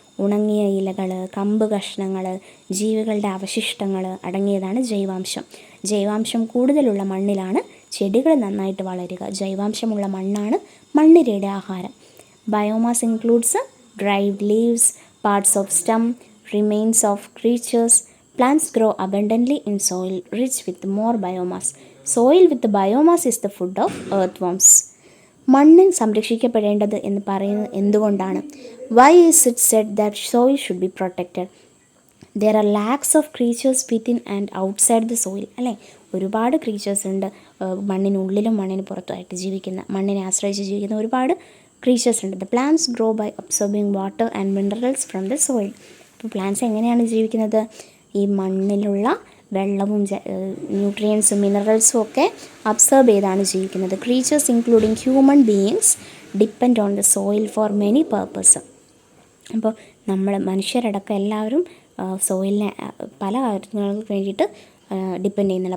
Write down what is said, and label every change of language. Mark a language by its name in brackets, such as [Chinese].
[Malayalam] ഉണങ്ങിയ ഇലകൾ, കമ്പ് കഷ്ണങ്ങൾ, ജീവികളുടെ അവശിഷ്ടങ്ങൾ അടങ്ങിയതാണ് ജൈവാംശം. ജൈവാംശം കൂടുതലുള്ള മണ്ണിലാണ് ചെടികൾ നന്നായിട്ട് വളരുക. ജൈവാംശമുള്ള മണ്ണാണ് മണ്ണിരയുടെ ആഹാരം. [English] Biomass includes dried leaves, parts of stem, remains of creatures. Plants grow abundantly in soil rich with more biomass. Soil with biomass is the food of earthworms. [Malayalam] മണ്ണ് സംരക്ഷിക്കപ്പെടേണ്ടത് എന്ന് പറയുന്നത് എന്തുകൊണ്ടാണ്? [English] Why is it said that soil should be protected? There are lakhs of creatures within and outside the soil. [Malayalam] അല്ലേ? ഒരുപാട് creatures ഉണ്ട്. മണ്ണിനുള്ളിലും മണ്ണിന് പുറത്തുമായിട്ട് ജീവിക്കുന്ന, മണ്ണിനെ ആശ്രയിച്ച് ജീവിക്കുന്ന ഒരുപാട് ക്രീച്ചേഴ്സ് ഉണ്ട്. [English] The plants grow by absorbing water and minerals from the soil. [Malayalam] അപ്പോൾ പ്ലാന്റ്സ് എങ്ങനെയാണ് ജീവിക്കുന്നത്? ഈ മണ്ണിലുള്ള വെള്ളവും ന്യൂട്രിയൻസും മിനറൽസും ഒക്കെ അബ്സർബ് ചെയ്താണ് ജീവിക്കുന്നത്. [English] Creatures including human beings depend on the soil for many purpose. [Malayalam] അപ്പോൾ നമ്മൾ മനുഷ്യരടക്കം എല്ലാവരും സോയിലിനെ പല കാര്യങ്ങൾക്ക് വേണ്ടിയിട്ട് ഡിപ്പെൻഡ് ചെയ്യുന്നുണ്ട്.